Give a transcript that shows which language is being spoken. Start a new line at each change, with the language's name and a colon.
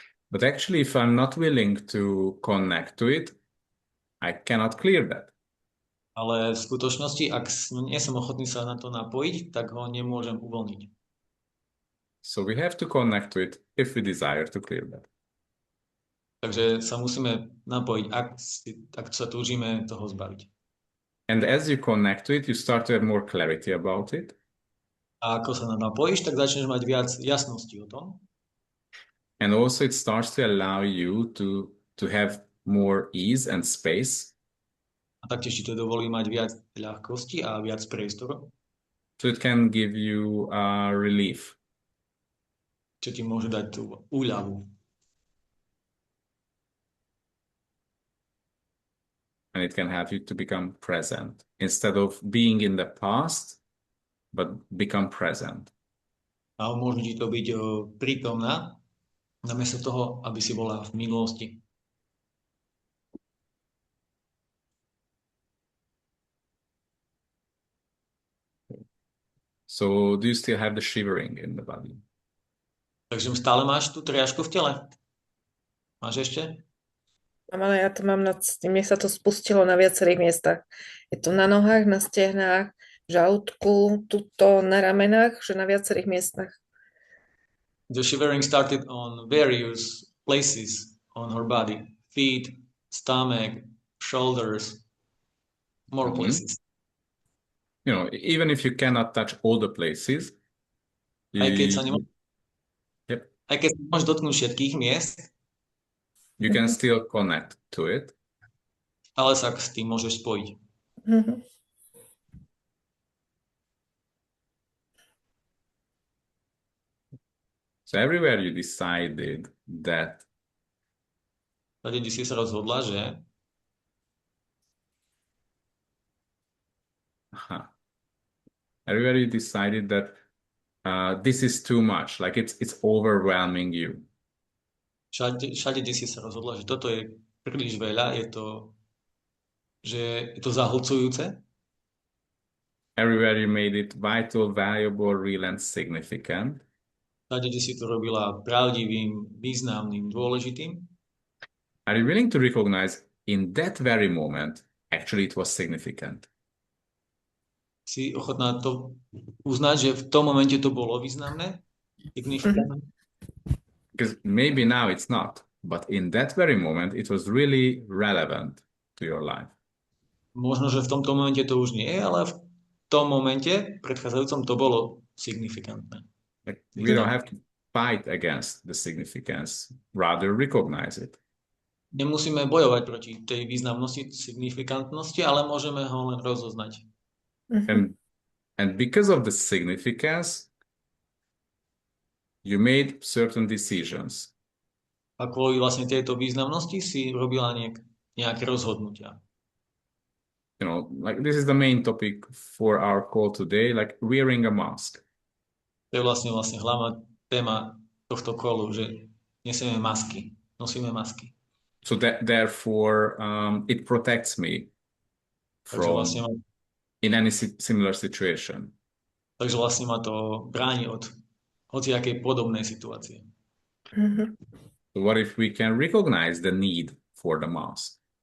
English: But actually, if I'm not willing to connect to it, I cannot clear that.
Slovak: Ale v skutočnosti, ak nie som ochotný sa na to napojiť, tak ho nemôžem uvoľniť.
English: So we have to connect to it if we desire to clear that.
Slovak: Takže sa musíme napojiť, ak sa túžime toho zbaviť.
English: And as you connect to it, you start to have more clarity about it.
Slovak: A ako sa napojíš, tak začneš mať viac jasnosti o tom.
English: And also it starts to allow you to have more ease and space.
Slovak: A taktiež ti to dovolí mať viac ľahkosti a viac priestoru.
English: So it can give you relief.
Slovak: Čo ti môže dať tú úľavu.
English: And it can help you to become present instead of being in the past, but become present.
Slovak: A môže ti to byť prítomná, namiesto toho, aby si bola v minulosti.
English: So do you still have the shivering in the body?
Slovak: Takže stále máš tú triažku v tele? Máš ešte? Ale ja to mám nad tým, mne sa to spustilo na viacerých miestach. Je to na nohách, na stehnách, v žalúdku, tuto na ramenách, že na viacerých miestach.
English: The shivering started on various places on her body. Feet, stomach, shoulders, more places. You know, even if you cannot touch all the places,
Slovak: Aj keď sa
English: Yep.
Slovak: Aj keď sa môžeš dotknúť všetkých miest,
English: you can still connect to it.
Slovak: ale sa s tým môžeš spojiť.
English: So everywhere you decided that
Slovak: Tady si sa rozhodla, že
English: everywhere you decided that this is too much, like it's overwhelming you.
Slovak: Všade si sa rozhodla, že toto je príliš veľa, že je to zahlcujúce.
English: Everywhere you made it vital, valuable, real, and significant.
Slovak: Všade si to robila pravdivým, významným, dôležitým.
English: Are you willing to recognize in that very moment, actually it was significant?
Slovak: Si ochotná to uznať, že v tom momente to bolo významné? Signifikantné?
English: Because maybe now it's not, but in that very moment, it was really relevant to your life.
Slovak: Možno, že v tomto momente to už nie je, ale v tom momente, predchádzajúcom, to bolo signifikantné.
English: Like, we don't have to fight against the significance, rather recognize it.
Slovak: Nemusíme bojovať proti tej významnosti, signifikantnosti, ale môžeme ho len rozoznať.
English: And because of the significance, you made certain decisions.
Slovak: A kvôli vlastne tejto významnosti si robila nejaké rozhodnutia.
English: You know, like this is the main topic for our call today, like wearing a mask.
Slovak: To je vlastne hlavná téma tohto kolu, že nosíme masky.
English: So therefore, it protects me from in any similar situation.
Slovak: Takže vlastne ma to bráni od hociakej podobnej situácie.
English: So what if we can recognize the need for the mask?